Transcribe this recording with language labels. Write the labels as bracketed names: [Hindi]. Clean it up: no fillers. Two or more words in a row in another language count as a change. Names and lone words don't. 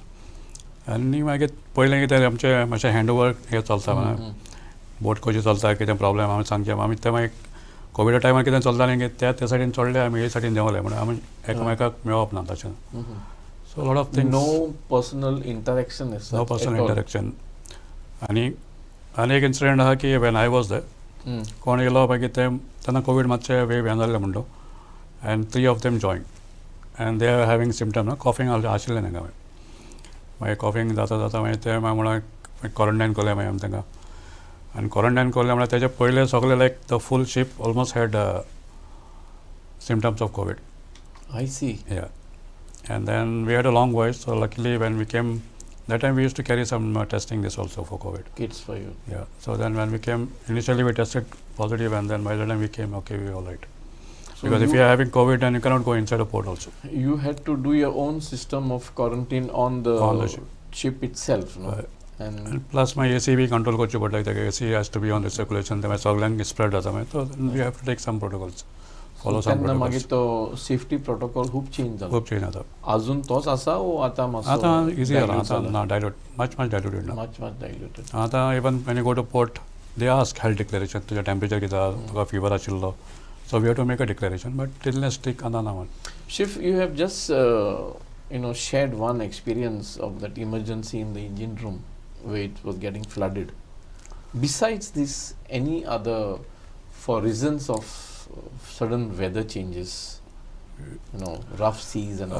[Konkani] आनी मागीर पयलें कितें आमचें मातशें हँडओवर हें चलता बोट कशी चलता कितें प्रॉब्लेम आमी सांगचें आमी ते मागीर कोविडा टायमार कितें चलतालें की ते सायडीन चडले आमी हे सायडीन देंवले म्हणून आमी एकामेकाक मेळप ना तशें. [English] so lot of things. no personal interaction. no personal interaction. [Konkani] आनी एक इन्सिडेंट आहा की [English] when I was there [Konkani] कोण येयलो मागीर ते तेन्ना कोवीड मातशें वेव हें जाल्लें म्हणटो [English] and 3 of them joined and they are having symptom coughing [Konkani] आशिल्लें तांकां मागीर coughing जाता मागीर ते म्हणून क्वॉरंटायन करलें मागीर आमी तांकां आनी क्वॉरंटायन करलें म्हळ्यार तेजे पयलें सगळें [English] like the full ship almost had symptoms of COVID. I see. Yeah. And then we had a long voyage, so luckily when we came, that time we used to carry some testing this also for COVID. Kits for you. Yeah. So then when we came, initially we tested positive and then by the time we came, okay, we were all right. So because if you are having COVID then you cannot go inside a port also. You had to do your own system of quarantine on the ship itself, no? And plus my AC [Konkani] भी control करची पडटा कित्याक [English] AC has to be on recirculation [Konkani] तें सगळ्यांक spread जाता मागीर [English] so we have to take some protocols. Follow some protocols. [Konkani] मागीर तो [English] safety protocol [Konkani] खूब चेंज जाला. खूब चेंज जाता. अजून तोच आसा ओ आतां मातसो आतां इजी जाला आतां ना डायल्यूट [English] much diluted now. much diluted. आतां even when you go to port they ask health declaration [Konkani] तुजें टेम्परेचर कितें आहा तुका फीवर आशिल्लो [English] so we have to make a declaration but illness stick [Konkani] आतां ना. [English] Shiv, you have just shared one experience of that emergency in the engine room where it was getting flooded. Besides this, any other, for reasons of sudden weather changes, rough seas and